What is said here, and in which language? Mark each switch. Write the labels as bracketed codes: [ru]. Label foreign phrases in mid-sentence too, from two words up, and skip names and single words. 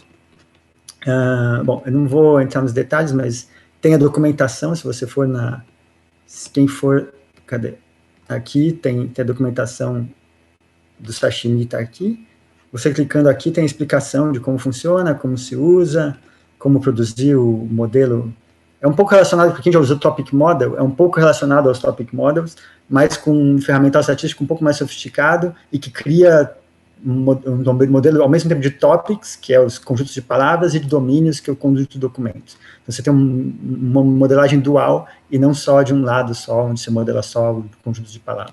[pt] Bom, eu não vou entrar nos detalhes, mas tem a documentação, se você for cadê? Aqui tem a documentação do Sashimi, está aqui. Você clicando aqui tem a explicação de como funciona, como se usa, como produzir o modelo. É um pouco relacionado, para quem já usou [en] Topic Model, [pt] é um pouco relacionado aos [en] Topic Models, [pt] mas com um ferramental estatístico um pouco mais sofisticado e que cria um modelo ao mesmo tempo de topics, que é os conjuntos de palavras, e de domínios, que é o conjunto de documentos. Então, você tem uma modelagem dual e não só de um lado só, onde você modela só o conjunto de palavras.